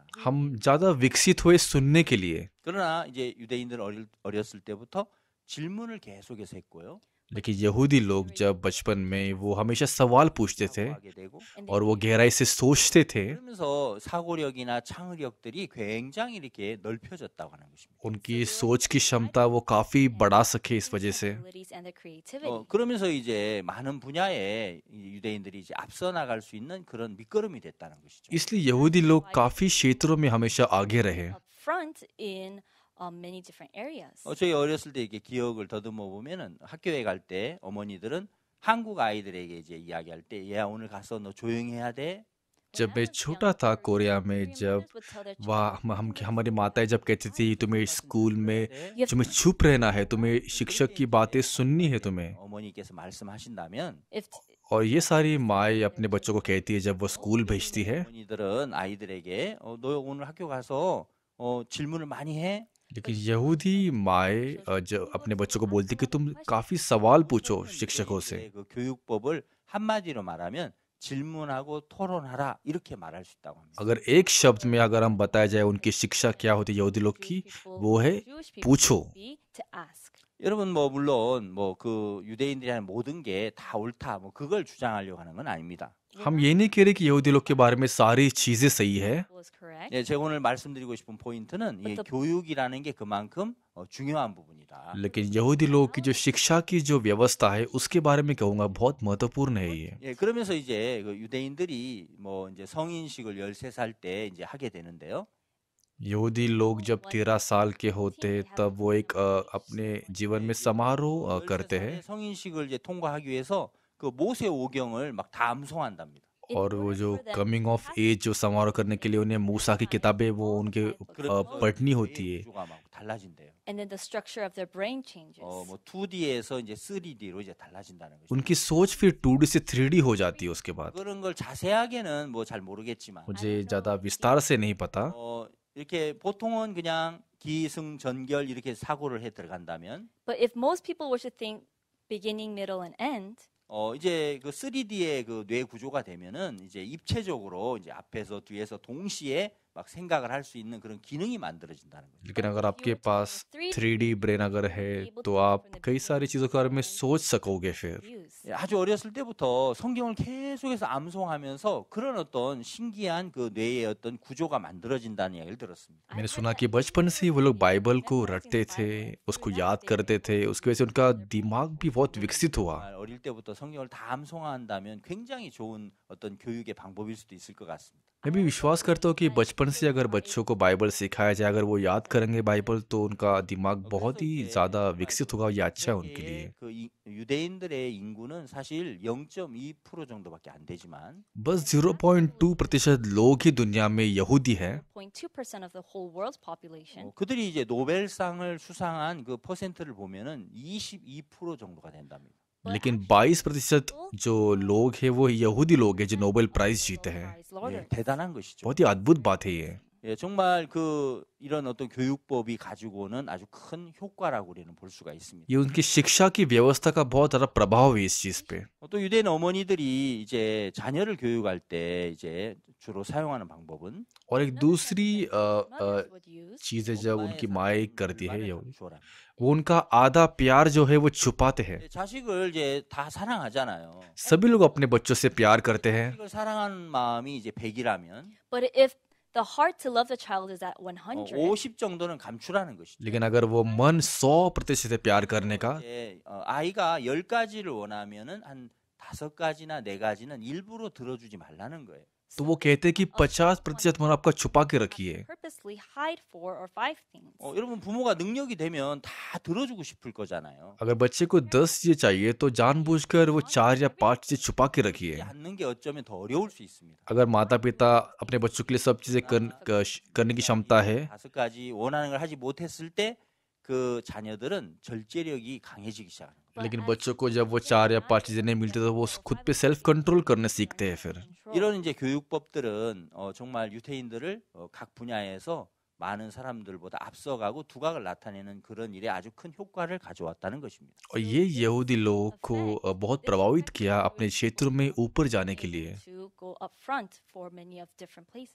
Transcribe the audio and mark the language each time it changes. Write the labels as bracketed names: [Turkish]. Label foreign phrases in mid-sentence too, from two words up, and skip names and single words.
[Hindi] हम ज्यादा विकसित हुए सुनने के लिए। [Korean] 그러나 이제 유대인들 어렸을 때부터 질문을 계속해서 했고요. [Hindi] लेकिन यहूदी लोग जब बचपन में वो हमेशा सवाल पूछते थे और वो गहराई से सोचते थे। [Korean] 그러면서 사고력이나 창의력들이 굉장히 이렇게 넓혀졌다고 하는 것입니다. [Hindi] उनकी सोच की क्षमता वो काफी बढ़ा सके इस वजह से। [Korean] 그러면서 이제 많은 분야에 유대인들이 이제 앞서 나갈 수 있는 그런 밑거름이 됐다는 것이죠. [Hindi] इसलिए यहूदी लोग काफी क्षेत्रों में हमेशा आगे रहे। [Korean] 저희 어렸을 때 이렇게 기억을 더듬어 보면은 학교에 갈 때 어머니들은 한국 아이들에게 이제 이야기할 때, 얘야 오늘 가서 너 조용히 해야 돼. [Hindi] जब मैं छोटा था कोरिया में, जब वह हम हमारी माताएं जब कहती थी तुम्हें स्कूल में तुम्हें चुप रहना है, तुम्हें शिक्षक की बातें सुननी है तुम्हें, [Korean] 어머니께서 말씀하신다면 [Hindi] और ये सारी माएँ अपने बच्चों को कहती है जब वो स्कूल भेजती है। [Korean] 어머니들은 아이들에게 너 오늘 학교 가서 질문을 많이 해. [Hindi] लेकिन यहूदी माएँ जो अपने बच्चों को बोलती कि तुम काफी सवाल पूछो शिक्षकों से। [Korean] 그 교육법을 한마디로 말하면 질문하고 토론하라 이렇게 말할 수 있다고 합니다. [Hindi] अगर एक शब्द में अगर हम बताया जाए उनकी शिक्षा क्या होती है यहूदी लोग की, वो है पूछो। [Korean] 여러분 뭐 물론 뭐 그 유대인들이 하는 모든 게 다 옳다 뭐 그걸 주장하려고 하는 건 아닙니다. [Hindi] हम ये नहीं कह रहे कि यहूदी लोग के बारे में सारी चीजें सही है, [English] was correct. [Korean] 예, 제가 오늘 말씀드리고 싶은 포인트는 이 교육이라는 게 그만큼 중요한 부분이다. [Hindi] लेकिन यहूदी लोग की जो शिक्षा की जो व्यवस्था है उसके बारे में कहूँगा बहुत महत्वपूर्ण है ये। [Korean] 예, 그러면서 이제 그 유대인들이 뭐 이제 성인식을 13살 때 이제 하게 되는데요. [Hindi] यहूदी लोग जब 13 साल के होते तब वो एक अपने जीवन में समारोह करते [Korean] 13살에 [Hindi] हैं [Korean] 성인식을 이제 통과하기 위해서 그 모세 오경을 막 다 암송한답니다. [Hindi] और वो जो [English] coming of age [Hindi] जो समारोह करने के लिए उन्हें मूसा की किताबें वो उनके [Korean] 그러면 [Hindi] पढ़नी होती [Korean] 뇌의 [Hindi] है। [Korean] 구조가 막 달라진대요. [English] And then the structure of their brain changes. [Korean] 뭐 2D에서 이제 3D로 이제 달라진다는 거죠. [Hindi] उनकी सोच फिर 2D से 3D हो जाती है उसके बाद। [Korean] 그런 걸 자세하게는 뭐 잘 모르겠지만 [Hindi] मुझे ज़्यादा विस्तार से नहीं पता, [Korean] 이렇게 보통은 그냥 기승전결 이렇게 사고를 해 들어간다면 [English] But if most people were to think beginning, middle, and end, [Korean] 이제 그 3D의 그 뇌 구조가 되면은 이제 입체적으로 이제 앞에서 뒤에서 동시에 막 생각을 할 수 있는 그런 기능이 만들어진다는 거죠. [Hindi] लेकिन अगर आपके पास 3D ब्रेन अगर है तो आप कई सारी चीज़ों के बारे में सोच सकोगे फिर। views. [Korean] 예, 아주 어렸을 때부터 성경을 계속해서 암송하면서 그런 어떤 신기한 그 뇌의 어떤 구조가 만들어진다는 이야기를 들었습니다. [Hindi] मैंने सुना कि बचपन से ही वो लोग बाइबल को रटते थे, उसको याद करते थे, उसकी वजह से उनका दिमाग भी बहुत विकसित हुआ। [Korean] 정말 어릴 때부터 성경을 다 암송한다면 굉장히 좋은 어떤 교육의 방법일 수도 있을 것 같습니다. [Hindi] मैं भी विश्वास करता हूँ कि बचपन से अगर बच्चों को बाइबल सिखाया जाए, अगर वो याद करेंगे बाइबल तो उनका दिमाग बहुत ही ज़्यादा विकसित होगा, ये अच्छा है उनके लिए। [Korean] 그 유대인들의 인구는 사실 0.2% 정도밖에 안 되지만 [Hindi] बस 0.2% लोग ही दुनिया में यहूदी हैं, [English] 0.2% of the whole world's population. [Korean] 그들이 이제 노벨상을 수상한 그 퍼센트를 보면은 22% 정도가 된답니다. [Hindi] लेकिन 22% जो लोग हैं वो यहूदी लोग हैं जो नोबेल प्राइज जीते हैं। [English] Prize laureates. [Korean] 대단한 것이죠. [Hindi] बहुत ही अद्भुत बात है ये। [Korean] 예, 정말 그 이런 어떤 교육법이 가지고는 아주 큰 효과라고 우리는 볼 수가 있습니다. [Hindi] ये उनकी शिक्षा की व्यवस्था का बहुत ज़्यादा प्रभाव है इस चीज़ पे। [Korean] 또 유대인 어머니들이 이제 자녀를 교육할 때 이제 주로 사용하는 방법은 [Hindi] और एक दूसरी [English] Mothers would use [Hindi] चीज़ है जब उनकी माएँ करती है यहूदी, [Korean] 주어라. [Hindi] वो उनका आधा प्यार जो है वो छुपाते हैं। [Korean] 자식을 이제 다 사랑하잖아요. [Hindi] सभी लोग अपने बच्चों से प्यार करते हैं, [Korean] 자식을 사랑하는 마음이 이제 100이라면 [English] But if the heart to love the child is at 100, [Korean] 50 정도는 감추라는 것이죠. [Hindi] लेकिन अगर वो मन 100% है प्यार करने का, [Korean] 이제 아이가 10가지를 원하면은 한 5가지나 4가지는 일부러 들어주지 말라는 거예요. [Hindi] तो वो कहते हैं कि 50% मन आपका छुपा के रखिए। [English] purposely hide 4 or 5 things. [Korean] 여러분 부모가 능력이 되면 다 들어주고 싶을 거잖아요. [Hindi] अगर बच्चे को 10 चीजें चाहिए तो जानबूझकर वो 4 या 5 चीजें छुपा के रखिए। [Korean] 않는 게 어쩌면 더 어려울 수 있습니다. [Hindi] अगर माता पिता अपने बच्चों के लिए सब चीजें करने की क्षमता है, [Korean] 5가지 원하는 걸 하지 못했을 때 그 자녀들은 절제력이 강해지기 시작합니다. [Hindi] लेकिन बच्चों को जब वो 4 या 5 चीजें नहीं मिलती तो वो खुद पे [English] self control [Hindi] करने सीखते हैं फिर। [Korean] 이런 이제 교육법들은 정말 유태인들을 각 분야에서 많은 사람들보다 앞서가고 두각을 나타내는 그런 일에 아주 큰 효과를 가져왔다는 것입니다. [Hindi] और ये यहूदी लोगों को बहुत प्रभावित किया अपने क्षेत्रों में ऊपर जाने के लिए। [English] To go up front for many of different places.